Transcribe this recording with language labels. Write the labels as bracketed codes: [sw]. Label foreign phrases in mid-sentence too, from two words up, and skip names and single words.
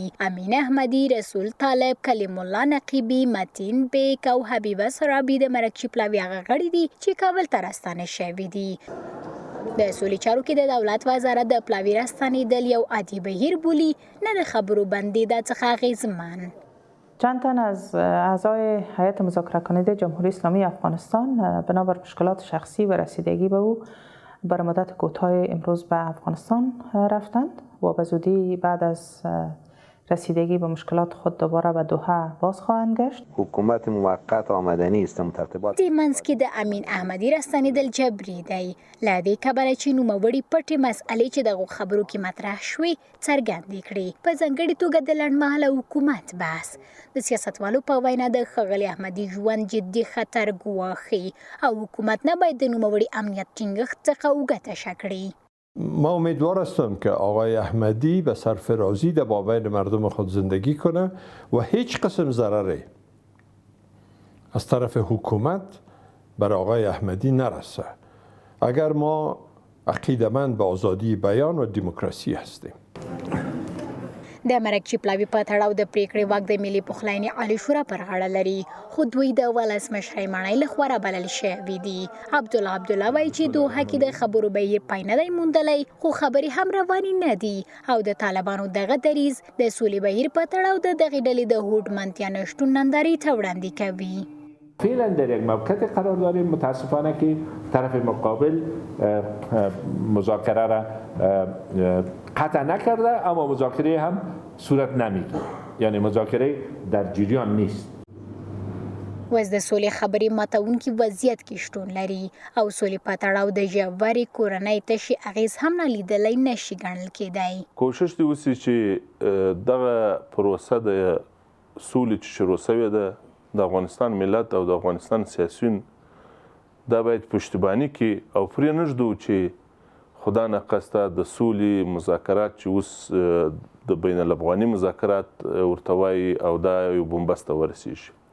[ps] امین احمدي، رسول طالب، کلیم الله نقبي، متین بیگ او حبیبه سرابي د مرکچی پلاوي هغه غړي دي چې کابل ته راستانه شوي دي. د سولې چارو کې د دولت وزارت د پلاوي راستنېدل یو عادي بهیر بولي، نه د خبرو بندیدن څخه اغېزمن. [fa] چند تن از اعضای هیئت مذاکره کننده جمهوری اسلامی افغانستان بنابر مشکلات شخصی و رسیدگی به او بر مدت کوتاه امروز به افغانستان رفتند و به زودی بعد از رسیدگی به مشکلات خود دوباره به دوحه باز خواهند گشت. حکومت موقت آمدنی است مترتبات [ps] د منځ کې د امین احمدي راستنېدل جبري دی. له دې کبله چې نوموړي پټې مسئلې چې دغو خبرو کې مطرح شوې څرګندې کړې. په ځانګړې توګه د لنډمهاله حکومت بحث د سیاستوالو په وینا د ښاغلي احمدي ژوند جدي خطر ګواښي او حکومت نه باید د نوموړي امنیت ټینګښت څخه اوږه تشه کړي. [fa] ما امیدوار هستم که آقای احمدی به سرفرازی در بابین مردم خود زندگی کنه و هیچ قسم ضرری از طرف حکومت بر آقای احمدی نرسه. اگر ما عقیده‌مند به آزادی بیان و دموکراسی هستیم. [ps] د مرکچی پلاوي په تړاو د پریکړې واک د ملي پخلاینې عالی شورا پر غاړه لري خو دوی د ولسمشر ماڼۍ لخوا رابلل شوي دي. عبدالله وایي چې دوحه کې د خبرو بهیر پای نه دی موندلی خو خبرې هم روانې نه دي او د طالبانو دغه دریځ د سولې بهیر په تړاو د دغې ډلې د هوډمنتیا نشتون نندارې ته وړاندې کوي. [fa] فعلا در یک موقعیت قرار داریم. متاسفانه که طرف مقابل مذاکره را قطع نکرده اما مذاکره هم صورت نمیگیره، یعنی مذاکره در جریان نیست. [ps] وز د سولې خبرې ماتونکي وضعیت کې شتون لري او سولې په تړاو د ژورې کورنۍ تشي اغېز هم نه لیدلی نشي ګڼل کېدی. کوشش دی وسي چې دغه پروسه د سولې چې شروع شوې ده د افغانستان ملت او د افغانستان سیاسیون دا باید پشتیباني کړي او پرې نه ږدو چې خدا ناخواسته د سولې مذاکرات چې اوس د بین الافغاني مذاکرات ورته وایي او دا یو بنبست ته ورسېږي.